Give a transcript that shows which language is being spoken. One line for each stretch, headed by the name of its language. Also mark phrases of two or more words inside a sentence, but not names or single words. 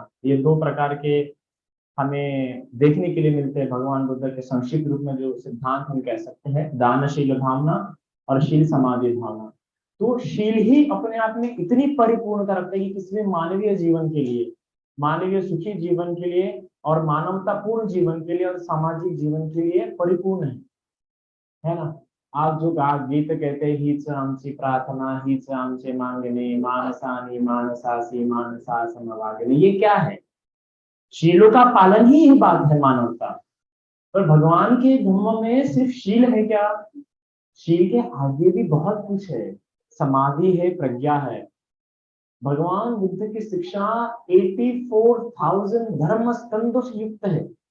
Hindi: ये दो प्रकार के हमें देखने के लिए मिलते हैं भगवान बुद्ध के संक्षिप्त रूप में जो सिद्धांत हम कह सकते हैं, दानशील भावना और शील समाधि भावना। तो शील ही अपने आप में इतनी परिपूर्णता रखते हैं कि किसी भी मानवीय जीवन के लिए, मानवीय सुखी जीवन के लिए और मानवतापूर्ण जीवन के लिए और सामाजिक जीवन के लिए परिपूर्ण है ना। आप जो गीत कहते हैं,
Marathi: हीच आमची प्रार्थना हीच आमचे मांगणे मानसानी मानसासी मानसा समवागणे,
Hindi: ये क्या है? शीलों का पालन ही ये बात है मानवता। पर भगवान के धर्म में सिर्फ शील है क्या? शील के आगे भी बहुत कुछ है। समाधि है, प्रज्ञा है। भगवान बुद्ध की शिक्षा 84,000 धर्म स्कंदों से युक्त है।